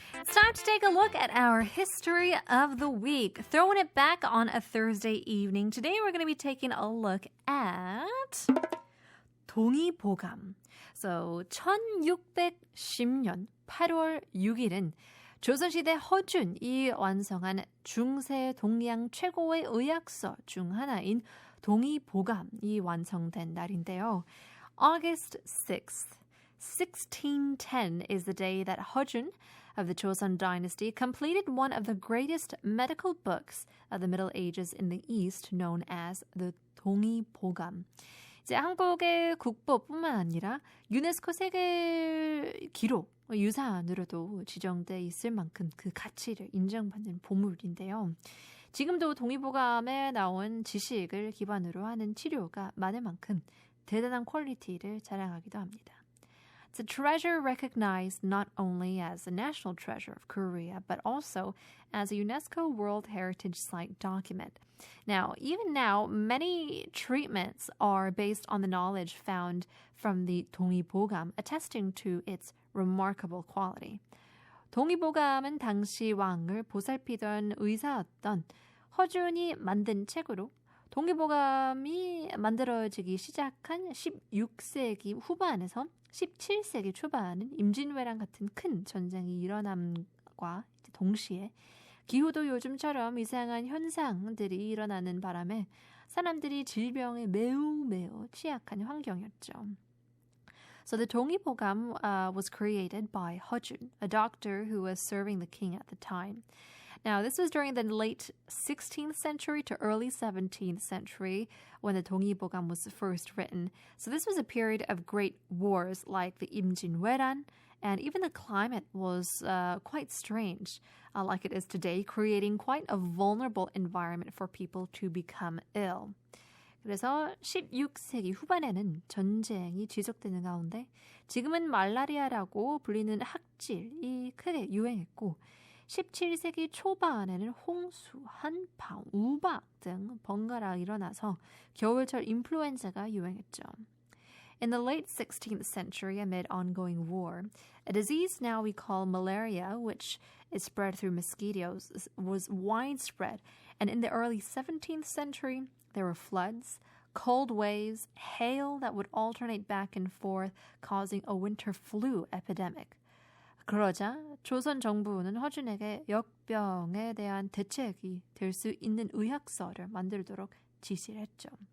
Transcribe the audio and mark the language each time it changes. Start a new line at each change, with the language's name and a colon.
English: It's time to take a look at our history of the week. Throwing it back on a Thursday evening. Today we're going to be taking a look at 동의보감.
Korean: So 1610년 8월 6일은 조선시대 허준이 완성한 중세 동양 최고의 의학서 중 하나인 동의보감이 완성된 날인데요.
English: August 6th, 1610 is the day that 허준 of the Joseon dynasty completed one of the greatest medical books of the Middle Ages in the East, known as the 동의보감.
Korean: 이제 한국의 국보뿐만 아니라 유네스코 세계 기록 유산으로도 지정돼 있을 만큼 그 가치를 인정받는 보물인데요. 지금도 동의보감에 나온 지식을 기반으로 하는 치료가 많을 만큼 대단한 퀄리티를 자랑하기도 합니다.
English: It's a treasure recognized not only as the national treasure of Korea, but also as a UNESCO World Heritage Site document. Now, even now, many treatments are based on the knowledge found from the 동의보감, attesting to its remarkable quality.
Korean: 동의보감은 당시 왕을 보살피던 의사였던 허준이 만든 책으로 동의보감이 만들어지기 시작한 16세기 후반에서 17세기 초반은 임진왜란 같은 큰 전쟁이 일어남과 동시에 기후도 요즘처럼 이상한 현상들이 일어나는 바람에 사람들이 질병에 매우 취약한 환경이었죠.
English: So the 동의보감 was created by 허준, a doctor who was serving the king at the time. Now, this was during the late 16th century to early 17th century when the 동의보감 was first written. So this was a period of great wars like the 임진왜란, and even the climate was quite strange, like it is today, creating quite a vulnerable environment for people to become ill.
Korean: 그래서 16세기 후반에는 전쟁이 지속되는 가운데 지금은 말라리아라고 불리는 학질이 크게 유행했고 17세기 초반에는 홍수, 한파, 우박 등 번갈아 일어나서 겨울철 인플루엔자가 유행했죠.
English: In the late 16th century, amid ongoing war, a disease now we call malaria, which is spread through mosquitoes, was widespread. And in the early 17th century, there were floods, cold waves, hail that would alternate back and forth, causing a winter flu epidemic.
Korean: 그러자 조선 정부는 허준에게 역병에 대한 대책이 될 수 있는 의학서를 만들도록 지시를 했죠.